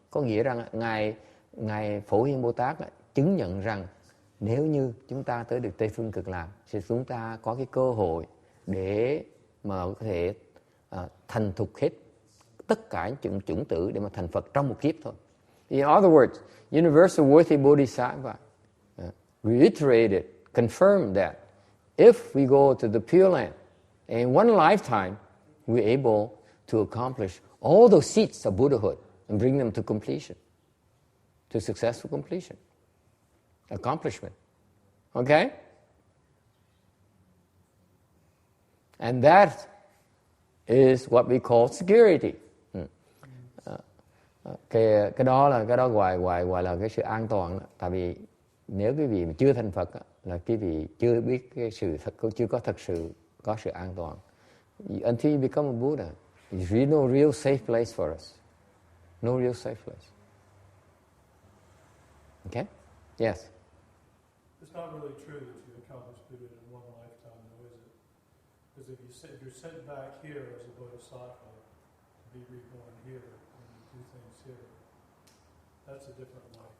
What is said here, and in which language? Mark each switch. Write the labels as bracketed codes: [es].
[vi] Có nghĩa rằng ngài Phổ Hiền Bồ Tát chứng nhận rằng nếu như chúng ta tới được Tây Phương Cực Lạc thì chúng ta có cái cơ hội để mà có thể thành thục hết tất cả những chủng tử để mà thành Phật trong một kiếp thôi. [en] In other words, Universal Worthy Bodhisattva reiterated, confirmed that if we go to the Pureland, in one lifetime, we're able to accomplish all those seats of Buddhahood and bring them to completion, to successful completion, accomplishment. Okay? And that is what we call security. [vi] Cái đó gọi là cái sự an toàn đó. Tại vì nếu cái vị mà chưa thành Phật đó, là cái vị chưa biết cái sự thật, chưa có thật sự có sự an toàn. [en] Until you become a Buddha, there's really no real safe place for us. No real safe place. Okay? Yes. It's not really true that you accomplish Buddha in one lifetime, though, is it? Because if you're sent back here as a Bodhisattva, to be reborn here and do things here, that's a different life.